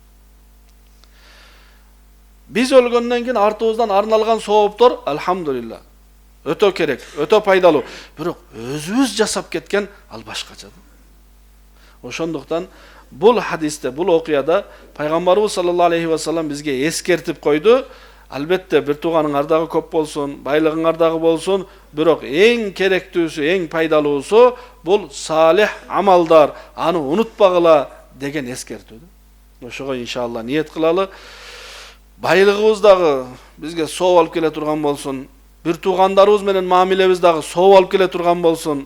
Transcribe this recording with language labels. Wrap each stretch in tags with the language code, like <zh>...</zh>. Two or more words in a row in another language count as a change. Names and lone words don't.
<ky>Биз өлгөндөн кийин артыбыздан арналган сооптор алхамдулилла өтө керек, өтө пайдалуу. Бирок өзүбүз жасап кеткен ал башкача. Ошондуктан бул хадисте, бул окуяда пайгамбарыбыз</ky> <ar>صلى الله عليه وسلم</ar> <ky>бизге эскертип койду. Албетте бир тууганыңар дагы көп болсун, байлыгыңар дагы болсун, бирок эң керектүүсү, эң пайдалуусу бул салих амалдар, аны унутпагыла деген эскертүү. Ошого иншалла ниет кылалы. Байлыгыбыз дагы бизге соо алып келе турган болсун, бир туугандарыбыз менен мамилебиз дагы соо алып келе турган болсун.</ky>